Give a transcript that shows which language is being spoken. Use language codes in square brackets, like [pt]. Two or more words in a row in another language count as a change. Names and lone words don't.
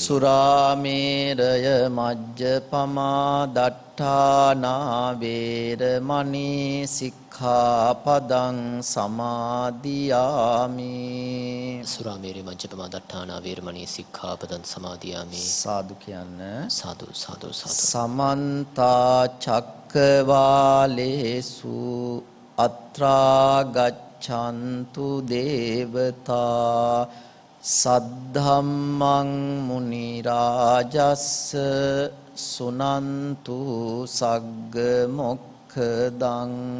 [pi] සුරාමේරය මජ්ජපමා දට්ඨානා වේරමණී සික්ඛාපදං සමාදියාමි. සුරාමේරය මජ්ජපමා දට්ඨානා වේරමණී සික්ඛාපදං සමාදියාමි. [si] සාදු කියන්න. [pi] සාදු සාදු සාදු. සමන්ත චක්කවාලේසු අත්‍රා ගච්ඡන්තු දේවතා සද්ධම්මං මුනි රාජස්ස සුනන්තු සග්ග මොක්ඛදං